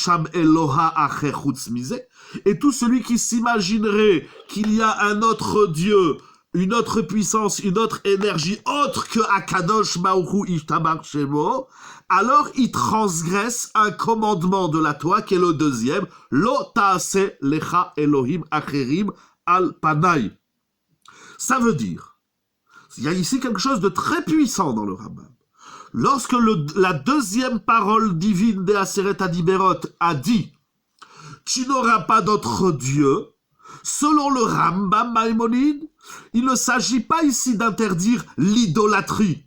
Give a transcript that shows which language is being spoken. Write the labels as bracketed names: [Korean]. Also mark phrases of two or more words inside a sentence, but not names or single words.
[French] Et tout celui qui s'imaginerait qu'il y a un autre Dieu une autre puissance, une autre énergie autre que [Hebrew] הקדוש ברוך הוא ישתבח שמו, [French] alors il transgresse un commandement de la Torah qui est le deuxième, [Hebrew] לא תעשה לך אלהים אחרים על פני. [French] Ça veut dire, il y a ici quelque chose de très puissant dans le Rambam. Lorsque la deuxième parole divine des [Hebrew] עשרת הדברות [French] a dit « Tu n'auras pas d'autre Dieu », selon le Rambam Maïmonide, il ne s'agit pas ici d'interdire l'idolâtrie.